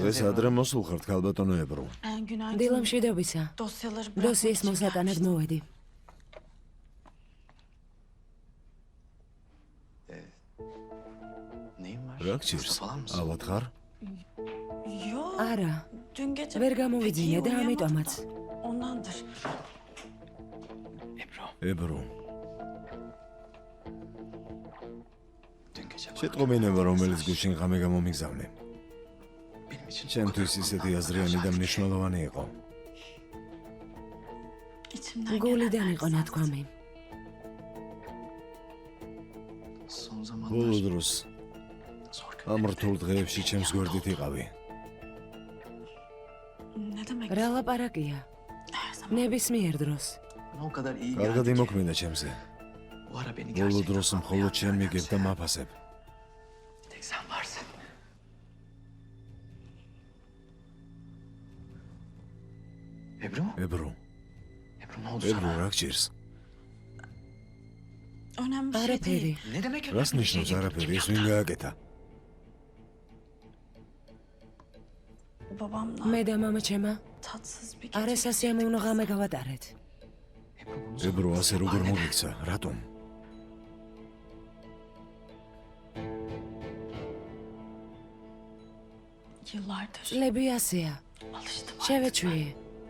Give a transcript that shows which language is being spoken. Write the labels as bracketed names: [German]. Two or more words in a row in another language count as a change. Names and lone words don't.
[Georgian] დღეს Zeyno. ადრე მოსულ ხართ, ქალბატონო ებრო. [Turkish] Günaydın. [Georgian] დილა მშვიდობისა. [Turkish] Dosyaları [Georgian] დოსიის მოსატანად მოვედი. [Turkish] Neyin var? [Georgian] რა [Turkish] Hasta [Georgian] გჭირს? [Turkish] falan mısın? [Georgian] ავად ხარ? [Turkish] Yok. [Georgian] არა, [Turkish] Dün gece [Georgian] ვერ [Turkish] pek [Georgian] გამოვიძინე [Turkish] iyi [Georgian] და [Turkish] uyuyamadım [Georgian] ამიტომაც. [Turkish] da Ondandır. Ebru, [Georgian] ებრო. [Turkish] dün gece bana [Georgian] შეტყობინება, რომელიც გუშინ ღამე გამომიგზავნე. [Turkish] benim için [Georgian] ჩემთვის ისეთი აზრიანი და მნიშვნელოვანი იყო. [Turkish] İçimden [Georgian] გულიდან [Turkish] gelenler [Georgian] იყო ნათქვამი. [Turkish] Son [Georgian] ბოლო [Turkish] zamanlar [Georgian] დროს [Turkish] zor [Georgian] ამ რთულ დღეებში ჩემს გვერდით იყავი. [Turkish] Ne demek? [Georgian] რა ლაპარაკია? [Turkish] Her zaman. [Georgian] ნებისმიერ დროს. [Turkish] Bana o kadar iyi [Georgian] კარგად [Turkish] geldi ki. [Georgian] იმოქმედა ჩემზე. [Turkish] Bu ara beni [Georgian] ბოლო [Turkish] gerçekten [Georgian] დროს მხოლოდ შენ მიგებ და მაფასებ. [Turkish] tek sen varsın. Ebru? [Georgian] ებრო, [Turkish] Ebru ne oldu [Georgian] ებრო, [Turkish] sana? [Georgian] რა გჭირს? [Turkish] Önemli bir şey [Georgian] არაფერი. [Turkish] değil. Ne demek [Georgian] რას [Turkish] önemli bir şey [Georgian] ნიშნავს [Turkish] değil? [Georgian] არაფერი? [Turkish] Kim [Georgian] ეს [Turkish] yaptı? [Georgian] ვინ გააკეთა? [Turkish] Babamla [Georgian] მე და მამა ჩემა [Turkish] tatsız bir gece. [Georgian] არასასიამოვნო ღამე გავატარეთ. [Turkish] Ebru bunu [Georgian] ებრო, [Turkish] sana [Georgian] ასე როგორ [Turkish] babaanne- [Georgian] მოგიქცა? რატომ? [Turkish] Yıllardır [Georgian] წლები ასეა. [Turkish] alıştım. [Georgian] შევეჩვიე.